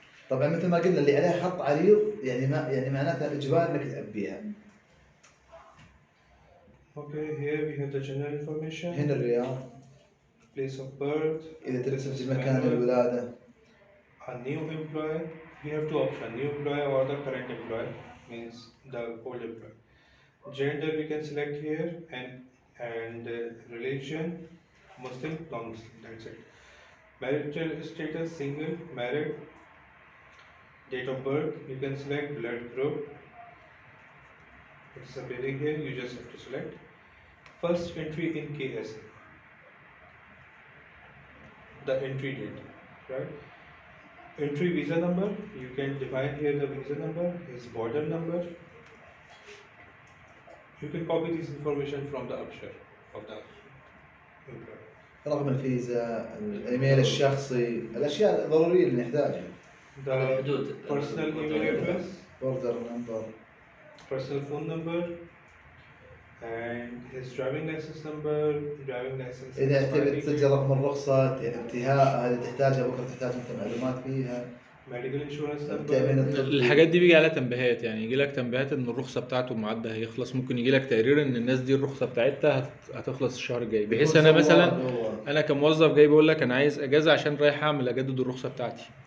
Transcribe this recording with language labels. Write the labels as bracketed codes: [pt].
[ar] طبعا مثل ما قلنا اللي عليها خط عريض يعني ما يعني معناتها اجبار انك تعبيها. [en] Okay, here we have the general information. [ar] هنا الرياض. [en] Place of birth. [ar] إذا تبي تسجل مكان الولادة. [en] A new employee. We have two options: new employee or the current employee, means the old employee. Gender we can select here, and religion, Muslim, non-Muslim. That's it. Marital status: single, married. Date of birth you can select. Blood group. It's appearing here. You just have to select. First entry in KSA. The entry date, right? Entry visa number, you can define here the visa number, his border number. You can copy this information from the upshare of the employee. [ar] رقم الفيزا، الايميل الشخصي، الاشياء الضروريه اللي نحتاجها. [en] The personal email address, border number, personal phone number, and his driving license number, driving license [ar] اذا تبي [en] expiry [ar] تسجل [en] date, [ar] رقم الرخصه انتهاء هذه تحتاجها بكره تحتاج انت معلومات فيها. [en] medical insurance [ar] التامين [en] number. [ar] الطبي. الحاجات دي بيجي عليها تنبيهات، يعني يجي لك تنبيهات ان الرخصه بتاعته معدة هيخلص، ممكن يجي لك تقرير ان الناس دي الرخصه بتاعتها هتخلص الشهر الجاي، بحيث انا مثلا انا كموظف جاي بقول لك انا عايز اجازه عشان رايح اعمل اجدد الرخصه بتاعتي.